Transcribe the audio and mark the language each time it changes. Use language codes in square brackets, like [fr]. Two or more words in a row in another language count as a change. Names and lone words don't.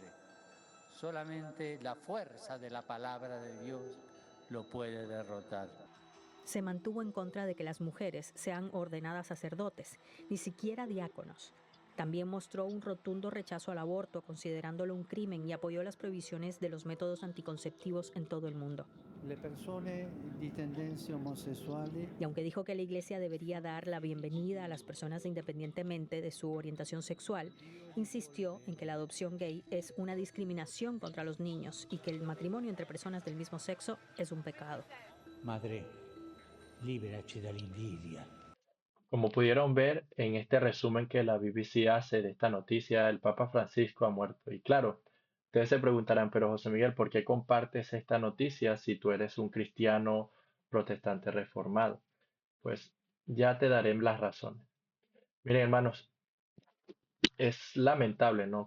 [es] Solamente la fuerza de la palabra de Dios lo puede derrotar. Se mantuvo en contra de que las mujeres sean ordenadas sacerdotes, ni siquiera diáconos. También mostró un rotundo rechazo al aborto, considerándolo un crimen, y apoyó las prohibiciones de los métodos anticonceptivos en todo el mundo. [it] le persone di tendenze omosessuali [es] Y aunque dijo que la iglesia debería dar la bienvenida a las personas independientemente de su orientación sexual, insistió en que la adopción gay es una discriminación contra los niños y que el matrimonio entre personas del mismo sexo es un pecado. [it] Madre, liberaci dall'invidia. [es] Como pudieron ver en este resumen que la BBC hace de esta noticia, el Papa Francisco ha muerto. Y claro, ustedes se preguntarán, pero José Miguel, ¿por qué compartes esta noticia si tú eres un cristiano protestante reformado? Pues ya te daré las razones. Miren, hermanos, es lamentable, ¿no?